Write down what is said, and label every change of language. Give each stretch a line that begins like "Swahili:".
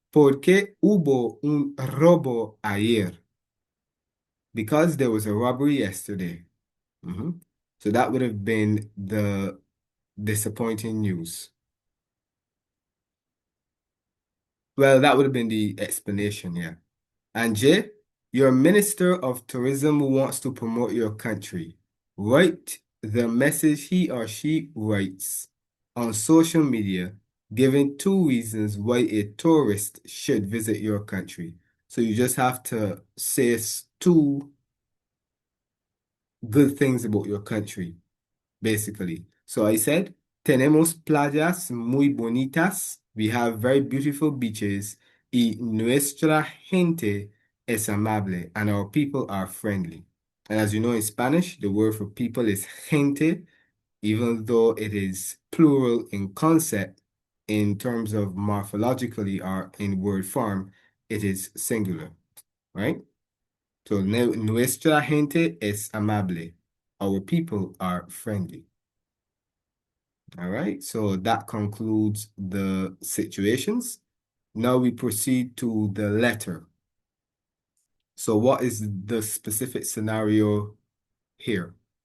Spanish: ¿Por qué hubo un robo ayer?
English: Because there was a robbery yesterday. So that would have been the disappointing news. Well, that would have been the explanation, yeah. And J, your Minister of Tourism wants to promote your country. Write the message he or she writes on social media, giving two reasons why a tourist should visit your country. So you just have to say two good things about your country, basically. So I said,
Spanish: tenemos playas muy bonitas.
English: We have very beautiful beaches.
Spanish: Y nuestra gente es amable.
English: And our people are friendly. And as you know, in Spanish, the word for people is gente, even though it is plural in concept, in terms of morphologically or in word form, it is singular, right?
Spanish: So nuestra gente es amable.
English: Our people are friendly. All right, so that concludes the situations. Now we proceed to the letter. So what is the specific scenario here?